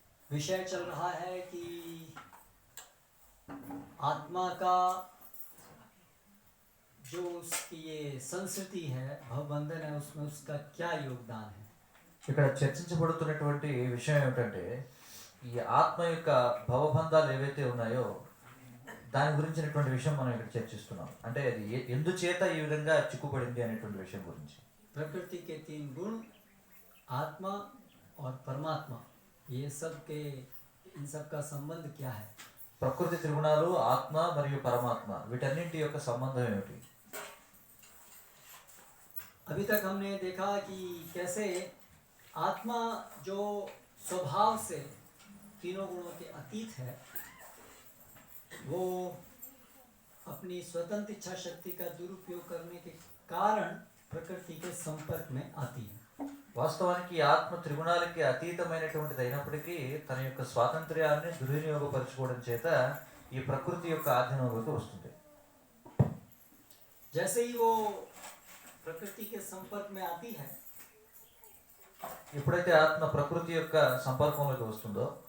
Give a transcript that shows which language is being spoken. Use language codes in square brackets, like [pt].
[hi] विषय चल रहा है कि आत्मा का जो उसकी ये संस्कृति है, भवबंधन है, उसमें उसका क्या योगदान है। [te] ఇక్కడ చర్చించబడుతున్నటువంటి విషయం ఏమిటంటే ఈ ఆత్మ యొక్క భవబంధాలు ఏవైతే ఉన్నాయో దాని గురించినటువంటి విషయం మనం ఇక్కడ చర్చిస్తున్నాం. అంటే అది ఎందుచేత ఈ విధంగా చిక్కుపడింది అనేటువంటి విషయం గురించి. [hi] प्रकृति के तीन गुण आत्मा और परमात्मा, ये सब के इन सब का संबंध क्या है। [te] ప్రకృతి త్రిగుణాలు, ఆత్మ మరియు పరమాత్మ, వీటన్నింటి యొక్క సంబంధం ఏమిటి. [hi] अभी तक हमने देखा कि कैसे आत्मा जो स्वभाव से तीनों गुणों के अतीत है, वो अपनी स्वतंत्र इच्छा शक्ति का दुरुपयोग करने के कारण प्रकृति के संपर्क में आती है। [te] వాస్తవానికి ఆత్మ త్రిగుణాలకి అతీతమైనటువంటిది అయినప్పటికీ తన యొక్క స్వాతంత్ర్యాన్ని దుర్వినియోగపరచుకోవడం చేత ఈ ప్రకృతి యొక్క ఆధీనంలోకి వస్తుంది. [hi] जैसे ही वो प्रकृति के संपर्क में आती है, [te] ఎప్పుడైతే ఆత్మ ప్రకృతి యొక్క సంపర్కంలోకి వస్తుందో